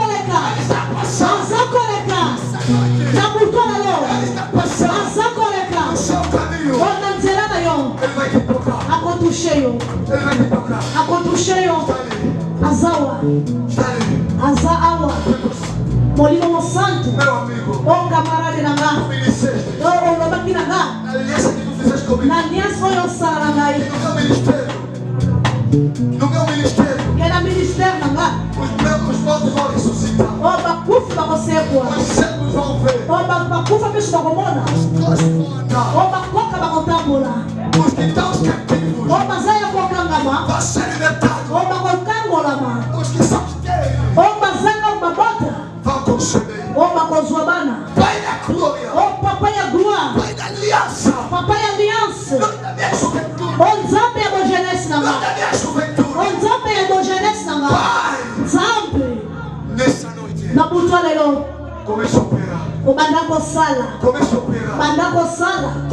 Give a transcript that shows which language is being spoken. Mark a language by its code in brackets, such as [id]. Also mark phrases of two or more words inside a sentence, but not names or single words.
[pt] Ele está passando. Ele está passando. O seu caminho. Ele vai te tocar. Ele vai te tocar. Está ali. [ln] Molimo Santo, [pt] meu amigo, [ln] oh camarada nanga, [pt] tu me disseste, [ln] oh lobaki nanga, [pt] na aliança que tu fizeste comigo, na aliança foi o sarangai, no meu ministério, que era ministério nanga, os mortos vão ressuscitar, [ln] bakufa mpe bakomona o bakoka bakotambola o baza ya kokangama o bakokangolama o bazanga babota o bakozwa bana o papa ya gloire papa ya alliance o nzambe ya bojeunesse nanga o nzambe ya bojeunesse nanga nzambe na butwa lelo obanda kosala banda kosala